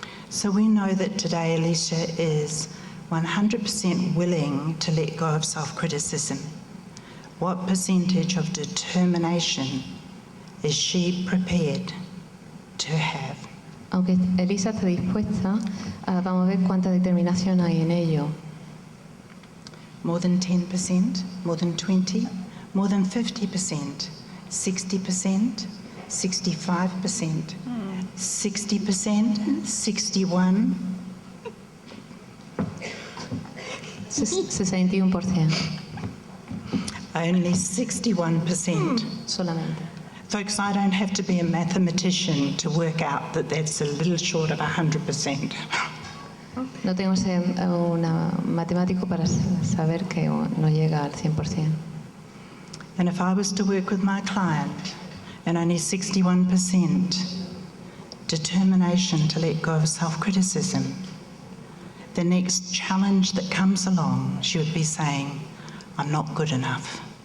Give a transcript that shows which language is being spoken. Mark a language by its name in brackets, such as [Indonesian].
[English] So we know that today Alicia is 100% willing to let go of self-criticism. What percentage of determination is she prepared to have? [Spanish] Aunque Elisa está dispuesta, vamos a ver cuánta determinación hay en ello. [English] More than 10%? More than 20%? More than 50%? 60%? 65%? 60%? 61%? 61%. Only 61%. [Spanish] Solamente. [English] Folks, I don't have to be a mathematician to work out that that's a little short of 100%. [Spanish] No tengo que ser un matemático para saber que no llega al 100%. [English] And if I was to work with my client and only 61% determination to let go of self-criticism, the next challenge that comes along, she would be saying, I'm not good enough.